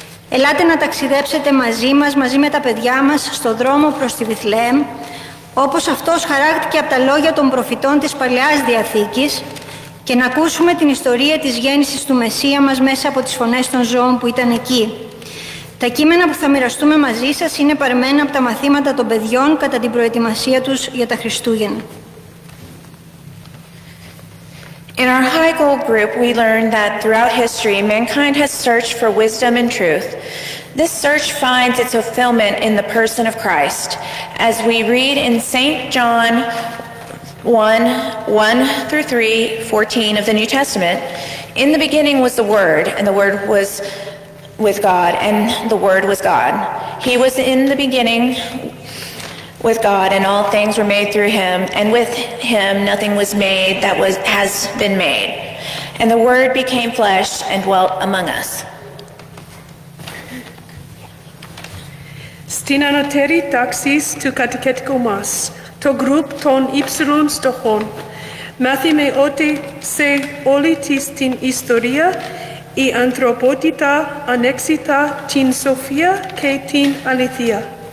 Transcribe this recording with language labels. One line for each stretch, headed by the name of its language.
Greek: Ελάτε να ταξιδέψετε μαζί μας, μαζί με τα παιδιά μας, στο δρόμο προς τη Βιθλεέμ, όπως αυτός χαράκτηκε από τα λόγια των προφητών της Παλαιάς Διαθήκης, και να ακούσουμε την ιστορία της γέννησης του Μεσσία μας μέσα από τις φωνές των ζώων που ήταν εκεί. Τα κείμενα που θα μοιραστούμε μαζί σας είναι παρμένα από τα μαθήματα των παιδιών κατά την προετοιμασία τους για τα Χριστούγεννα.
English: In our high goal group, we learned that throughout history, mankind has searched for wisdom and truth. This search finds its fulfillment in the person of Christ, as we read in St. John 1:1-3, 14 of the New Testament. In the beginning was the Word, and the Word was with God, and the Word was God. He was in the beginning with God, and all things were made through Him, and with Him nothing was made that has been made. And the Word became flesh and dwelt among us.
Greek: Στην ανωτέρη τάξη του κατοικητικού μας, το γκρουπ των υψηλών στοχών, μάθαμε ότι σε όλη την ιστορία η ανθρωπότητα ανέξιτα την σοφία και την αλήθεια.